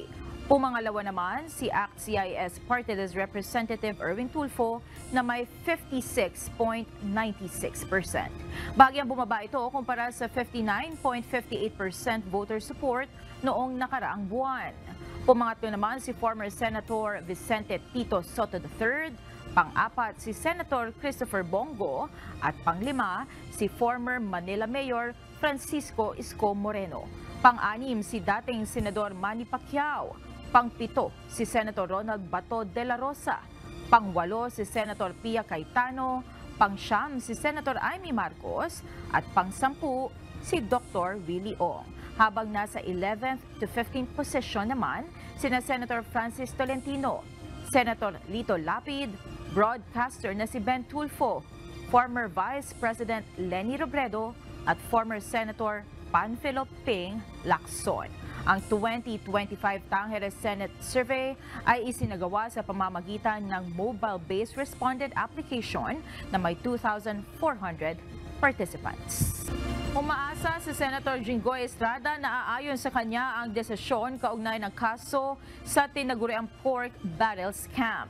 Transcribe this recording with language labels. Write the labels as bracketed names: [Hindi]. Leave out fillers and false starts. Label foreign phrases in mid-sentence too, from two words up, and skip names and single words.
[Filipino] Pumangalawa naman si ACT-CIS [English] Party List Representative [Filipino] Erwin Tulfo na may 56.96%. Bagyang bumaba ito kumpara sa 59.58% [English] voter support [Filipino] noong nakaraang buwan. Pumangatlo naman si [English] former Senator [Filipino] Vicente Tito Soto III, pang-apat si Senator Christopher Bongo at pang-lima si [English] former Manila Mayor [Filipino] Francisco Isko Moreno. Pang-anim si dating Senador Manny Pacquiao. Pang-pito si Senator Ronald Bato de la Rosa, pang-walo si Senator Pia Cayetano, pang-siyam si Senator Amy Marcos at pang-sampu si Dr. Willie Ong. Habang nasa [English] 11th to 15th position [Filipino] naman sina Senator Francis Tolentino, Senator Lito Lapid, broadcaster na si Ben Tulfo, [English] former Vice President [Filipino] Leni Robredo at [English] former Senator [Filipino] Panfilo Ping Lacson. Ang 2025 Tangere Senate Survey ay isinagawa sa pamamagitan ng [English] mobile-based respondent application [Filipino] na may 2,400 participants. Umaasa si Senator Jinggoy Estrada na aayon sa kanya ang desisyon kaugnay ng kaso sa tinaguriang [English] pork barrel scam.